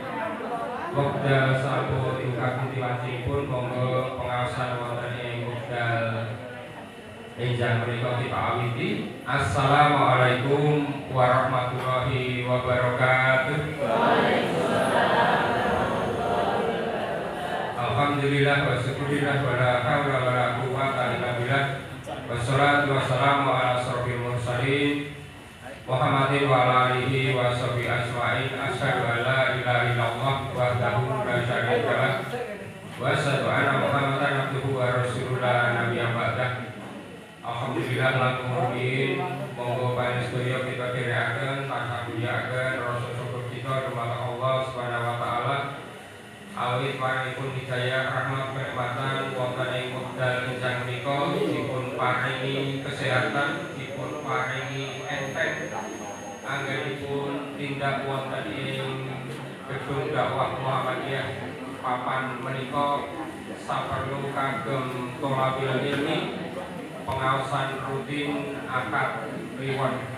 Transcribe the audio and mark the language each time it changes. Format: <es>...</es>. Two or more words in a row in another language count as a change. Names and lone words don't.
<jv>wekdal sampun ingkang diwajibipun monggo pengaosan wonten ing wekdal enjang menika kita awiti.</jv> <ar>السلام عليكم ورحمة الله وبركاته. وعليكم السلام ورحمة الله وبركاته. الحمد لله والشكر لله ولا حول ولا قوة إلا بالله. والصلاة والسلام على أشرف المرسلين محمد وعلى آله وصحبه أجمعين. أشهد أن لا إله إلا الله وحده لا شريك له وأشهد أن محمدا عبده ورسوله لا نبي بعده.</ar> <jv>Alhamdulillah laku murbin monggo panjenengan kita dherekaken tansah mulyakaken rasa syukur kita dumateng Allah</jv> <ar>سبحانه وتعالى.</ar> <jv>Awit paringipun hidayah rahmat kenikmatan wonten ing wekdal enjang menika, dipun paringi kesehatan, dipun paringi enteng anggenipun tindak wonten ing gedung dakwah Muhammadiyah papan menika saperlu kagem</jv> <ar>طلب العلم</ar> <jv>pengaosan rutin akad kliwon.</jv>